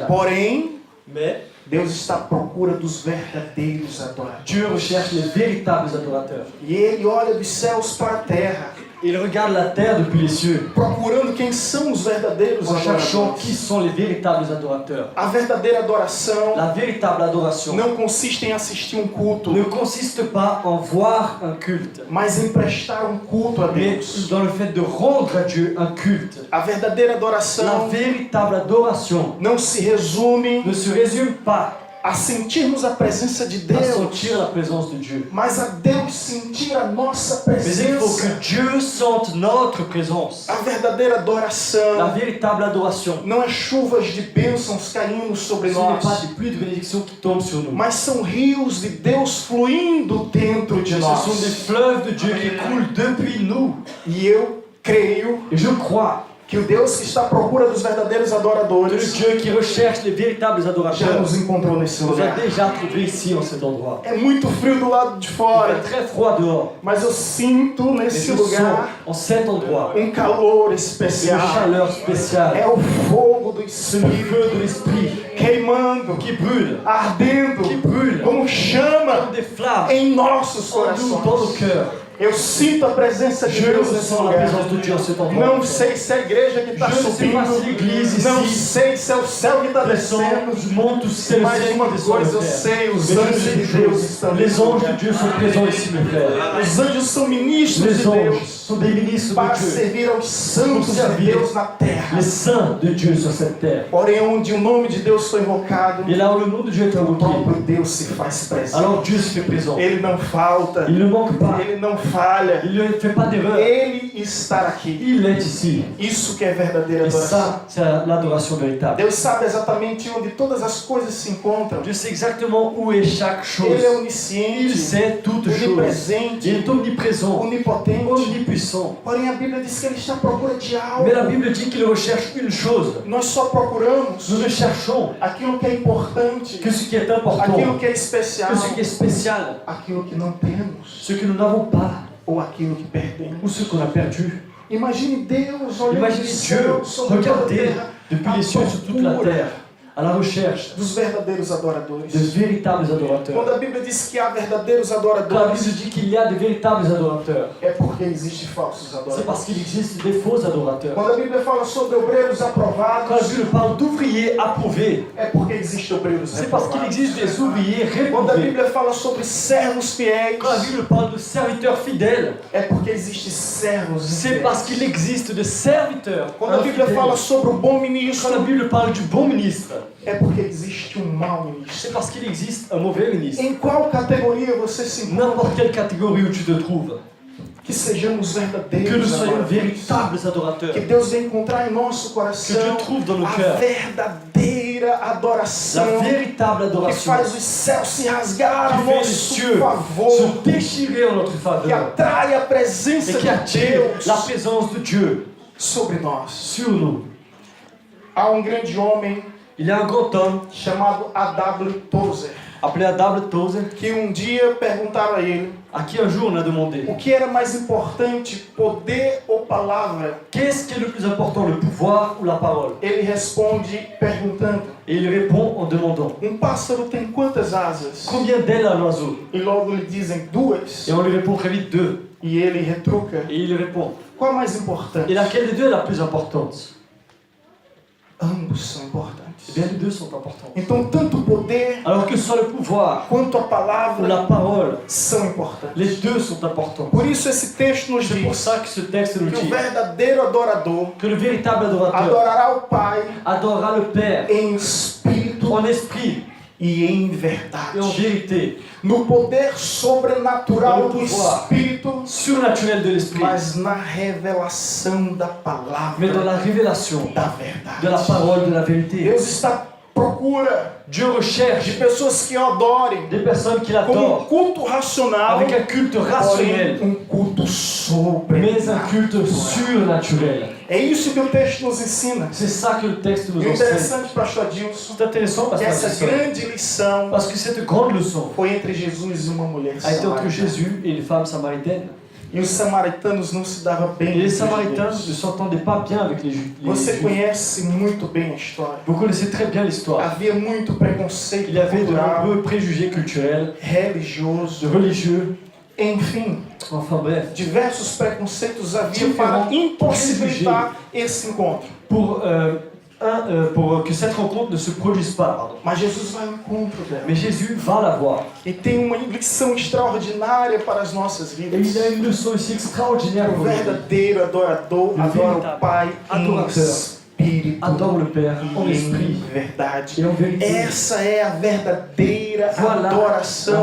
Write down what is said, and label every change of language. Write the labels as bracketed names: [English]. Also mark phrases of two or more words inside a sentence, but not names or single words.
[Portuguese] Porém, [French] Mais [Portuguese] Deus está à procura dos verdadeiros adoradores. [French] Dieu recherche les véritables adorateurs. [Portuguese] E ele olha dos céus para a terra, [French] Il regarde la terre depuis les cieux, [Portuguese] procurando quem são os verdadeiros [French] en cherchant [Portuguese] adoradores. [French] qui sont les véritables adorateurs. [Portuguese] A verdadeira adoração [French] La véritable adoration [Portuguese] não consiste em assistir um culto, [French] ne consiste pas en voir un culte, [Portuguese] mas em prestar um culto a [French] mais [Portuguese] Deus. [French] dans le fait de rendre à Dieu un culte. [Portuguese] A verdadeira [French] La [Portuguese] adoração [French] véritable adoration [Portuguese] não se resume [French] ne se résume pas [Portuguese] a sentirmos a presença de [French] à [Portuguese] Deus, [French] sentir la présence de Dieu, [Portuguese] mas a Deus sentir a nossa [French] mais il faut [Portuguese] presença. [French] que Dieu sente notre présence. [Portuguese] A verdadeira [French] La [Portuguese] adoração [French] véritable adoration, [Portuguese] não é chuvas de bênçãos caindo sobre [French] ce n'est pas [Portuguese] nós, [French] des pluies de bénédiction qui tombent sur nous. [Portuguese] mas são rios de Deus fluindo dentro de [French] Ce sont des [Portuguese] nós. [French] fleuves de Dieu qui coulent depuis nous. [Portuguese] E eu creio [French] Et je crois [Portuguese] que o Deus que está à procura dos verdadeiros [French] que le [Portuguese] adoradores [French] Dieu qui recherche les véritables [Portuguese] já [French] adorateurs [Portuguese] nos encontrou nesse [French] nous a [Portuguese] lugar. [French] déjà trouvés ici, en cet endroit. [Portuguese] É muito frio do lado de [French] Il [Portuguese] fora, [French] fait très froid dehors, [Portuguese] mas eu sinto [French] mais [Portuguese] nesse [French] je sens [Portuguese] lugar [French] en cet endroit [Portuguese] calor [French] une [Portuguese] especial. [French] chaleur spéciale. [Portuguese] É o fogo do [French] C'est le [Portuguese] Espírito [French] feu de l'esprit [Portuguese] queimando, [French] qui brûle, [Portuguese] ardendo, [French] qui brûle [Portuguese] como chama [French] comme des flammes [Portuguese] em nossos [French] en nous, dans nos [Portuguese] corações. [French] cœurs. [Portuguese] Eu sinto a presença de [French] Je [Portuguese] Deus nesse [French] ressens la [Portuguese] lugar. [French] présence de Dieu en cet endroit. [Portuguese] Não sei se é a igreja que está [French] Je ne sais pas si [Portuguese] subindo, [French] l'église [Portuguese] não [French] ici [Portuguese] sei se é o céu que está [French] descend, [Portuguese] descendo, [French] monte ou si c'est le [Portuguese] mas [French] ciel [Portuguese] uma [French] qui descend [Portuguese] coisa [French] le [Portuguese] eu [French] terre. [Portuguese] sei, os [French] Mais je [Portuguese] anjos [French] sais [Portuguese] de [French] une [Portuguese] Deus [French] chose, [Portuguese] estão [French] les [Portuguese] nesse [French] anges de [Portuguese] lugar. [French] Dieu sont présents ici, mes frères. [Portuguese] Os anjos são ministros [French] Les [Portuguese] de [French] anges [Portuguese] Deus [French] sont des ministres [Portuguese] para [French] de Dieu, [Portuguese] servir aos santos de Deus na terra. [French] les saints de Dieu sur cette terre. [Portuguese] Porém, onde o nome de Deus foi invocado, [French] Et là où le nom de Dieu est [Portuguese] o [French] invoqué, [Portuguese] próprio Deus se faz presente. [French] alors Dieu se fait présent. [Portuguese] Ele não falta, [French] Il ne manque pas, [Portuguese] ele não falha, [French] il ne fait pas d'erreur. [Portuguese] ele está aqui. [French] Il est ici. [Portuguese] Isso que é verdadeira [French] Et [Portuguese] adoração. [French] ça, c'est l'adoration véritable. [Portuguese] Deus sabe exatamente onde todas as coisas se encontram. [French] Dieu sait exactement où est chaque chose. [Portuguese] Ele é [French] Il [Portuguese] onisciente, [French] sait toutes choses. [Portuguese] onipresente, [French] Il est omniprésent, [Portuguese] onipotente. [French] omnipuissant. [Portuguese] Porém, a Bíblia diz que ele está à procura de algo. [French] Mais la Bible dit qu'il recherche une chose. [Portuguese] Nós só procuramos [French] Nous ne cherchons [Portuguese] aquilo que é importante, [French] que ce qui est important, [Portuguese] aquilo que é especial, [French] que ce qui est spécial, [Portuguese] aquilo que não temos [French] ce que nous n'avons pas [Portuguese] ou aquilo que perdemos. [French] ou ce qu'on a perdu. [Portuguese] Imagine Deus olhando [French] Imaginez [Portuguese] do [French] Dieu [Portuguese] céu sobre toda a [French] regarder [Portuguese] terra [French] depuis les cieux sur toute la terre à la recherche [Portuguese] dos verdadeiros adoradores. [French] de véritables [Portuguese] Quando [French] adorateurs. [Portuguese] a Bíblia diz que há verdadeiros [French] Quand la [Portuguese] adoradores, [French] Bible dit qu'il y a de véritables adorateurs, [Portuguese] é porque existem falsos [French] c'est [Portuguese] adoradores. [French] parce qu'il existe des faux adorateurs. [Portuguese] Quando a Bíblia fala sobre obreiros [French] Quand la [Portuguese] aprovados, [French] Bible parle d'ouvriers approuvés, [Portuguese] é porque existem obreiros [French] c'est parce qu'il [Portuguese] reprovados. [French] existe des ouvriers [Portuguese] Quando a [French] réprouvés. [Portuguese] Bíblia fala sobre servos fiéis, [French] Quand la Bible parle de serviteurs fidèles, [Portuguese] é porque existem servos [French] c'est [Portuguese] infiéis. [French] parce qu'il existe de serviteurs [Portuguese] Quando a Bíblia [French] infidèles. [Portuguese] fala sobre o bom [French] Quand la [Portuguese] ministro, [French] Bible parle du bon ministre, [Portuguese] é porque existe um mau ministro. [French] c'est parce qu'il existe un mauvais ministre. [Portuguese] Em qual categoria você se encontra? [French] N'importe quelle catégorie où tu te trouves, [Portuguese] Que sejamos [French] que nous [Portuguese] verdadeiros [French] soyons [Portuguese] adoradores. [French] véritables adorateurs, [Portuguese] Que Deus venha encontrar em nosso [French] que [Portuguese] coração [French] Dieu trouve dans nos [Portuguese] a [French] cœurs [Portuguese] verdadeira adoração [French] la véritable [Portuguese] que [French] adoration [Portuguese] faz os céus se rasgar a [French] qui fait les [Portuguese] nosso [French] cieux [Portuguese] favor, [French] se déchirer en notre [Portuguese] que [French] faveur [Portuguese] atrai a presença [French] et qui [Portuguese] de [French] attire la [Portuguese] Deus [French] présence de Dieu [Portuguese] sobre nós. [French] sur nous. [Portuguese] Há um grande homem [French] Il y a un grand homme [Portuguese] chamado A.W. Tozer [French] appelé Adam Tozer [Portuguese] que dia perguntaram a ele [French] à qui un jour on a demandé [Portuguese] o que era mais importante, poder ou palavra. [French] qu'est-ce qui est le plus important, le pouvoir ou la parole? [Portuguese] Ele responde perguntando: [French] Et il répond en demandant [Portuguese] pássaro tem quantas asas? [French] combien d'ailes a l'oiseau? [Portuguese] E logo lhe dizem duas. [French] Et on lui répond très vite deux. [Portuguese] E ele retruca: [French] Et il répond [Portuguese] qual mais importante? [French] et laquelle des deux est la plus importante? [Portuguese] Ambos são importantes. [French] Eh bien, les deux sont importantes. [Portuguese] Então, tanto o poder [French] Alors que ce soit le pouvoir [Portuguese] quanto a [French] ou [Portuguese] palavra [French] la parole, [Portuguese] são importantes. [French] les deux sont importants. [Portuguese] Por isso esse texto nos [French] C'est pour [Portuguese] diz [French] ça que ce texte nous [Portuguese] que o [French] dit [Portuguese] verdadeiro adorador [French] que le véritable adorateur [Portuguese] adorará o Pai [French] adorera le Père [Portuguese] em espírito [French] en esprit [Portuguese] e em [French] et en [Portuguese] verdade. [French] vérité, [Portuguese] No poder sobrenatural [French] No [Portuguese] do [French] pouvoir. [Portuguese] Espírito, [French] surnaturel de l'esprit, [Portuguese] mas na revelação da [French] mais dans la [Portuguese] palavra [French] révélation [Portuguese] da [French] de la [Portuguese] verdade. [French] parole de la vérité. [Portuguese] Deus está à procura [French] Dieu [Portuguese] de [French] recherche [Portuguese] pessoas que o adorem [French] des personnes qui [Portuguese] com um [French] l'adorent [Portuguese] culto racional, [French] avec un culte [Portuguese] porém [French] rationnel, [Portuguese] um culto [French] mais un culte [Portuguese] sobrenatural. [French] surnaturel. [Portuguese] É isso que o texto nos ensina. [French] C'est ça que le texte nous [Portuguese] E o [French] enseigne. [Portuguese] interessante, pastor Adilson, [French] C'est intéressant [Portuguese] que [French] parce [Portuguese] essa grande lição [French] que cette grande leçon [Portuguese] foi entre Jesus e uma mulher [French] a été entre [Portuguese] samaritana. [French] Jésus et une femme samaritaine. [Portuguese] E os samaritanos não se davam bem [French] Et [Portuguese] com [French] les [Portuguese] os [French] Samaritains ne [Portuguese] judeus. [French] s'entendaient pas bien avec les Juifs. [Portuguese] Você conhece muito bem a história. [French] Vous connaissez très bien l'histoire. [Portuguese] Havia muito preconceito [French] Il y avait de [Portuguese] cultural, [French] nombreux préjugés culturels, [Portuguese] religioso, [French] religieux, [Portuguese] enfim, [French] enfin bref, [Portuguese] diversos preconceitos havia [French] Diferentes [Portuguese] para impossibilitar esse encontro. [French] pour que cette rencontre ne se produise pas. Pardon. [Portuguese] Mas Jesus vai ao encontro dela. [French] Mais Jésus va la voir. [Portuguese] E tem uma lição extraordinária para as nossas [French] Et [Portuguese] vidas. [French] il a une leçon ici extraordinaire [Portuguese] O [French] pour nous. [Portuguese] verdadeiro adorador [French] Le [Portuguese] adora o [French] véritable [Portuguese] Pai em [French] adorateur [Portuguese] espírito [French] Adore le Père en [Portuguese] e [French] esprit [Portuguese] em verdade. [French] et en vérité. [Portuguese] Essa é a verdadeira [French] Voilà [Portuguese] adoração